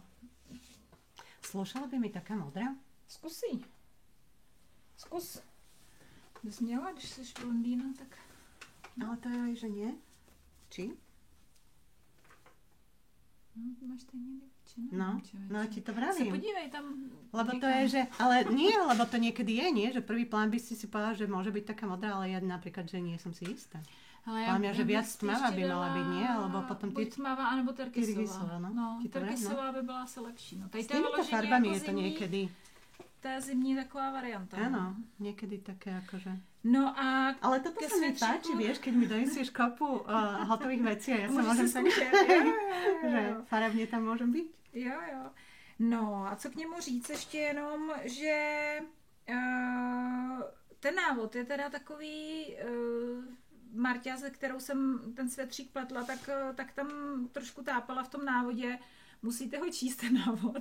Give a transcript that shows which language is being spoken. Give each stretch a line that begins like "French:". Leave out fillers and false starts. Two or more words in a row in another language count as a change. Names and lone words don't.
Slovak: Slušala by mi taká modrá?
Czech: Zkus. Bys měla, když jsi blondýna, tak...
Slovak: Ale to je aj, že nie? Či?
Czech: No, máš stejně většinu.
Slovak: No, ti to vravím.
Czech: Se podívej tam.
Slovak: Lebo to je, že... Ale nie, lebo to niekedy je, nie? Že prvý plán by si povedal, že môže byť taká modrá, ale ja napríklad, že nie som si istá. Mám ja, že viac tmavá by mala byť, nie? Alebo potom buď tmavá, anebo terkysová.
Czech: No, terkysová by byla asi lepší.
Slovak: No, s týmito farbami je to niekedy...
Czech: To je zimní taková varianta.
Slovak: Áno, niekedy také akože... No a... Ale toto sa mi páči, vieš, keď mi donesieš kopu hotových vecí a ja sa môžem tak... že farebne tam môžem byť.
Czech: Jo. No a co k němu říct ještě jenom, že ten návod je teda takový... Marťa, se kterou jsem ten svetřík pletla, tak tam trošku tápala v tom návodě. Musíte ho číst, ten návod.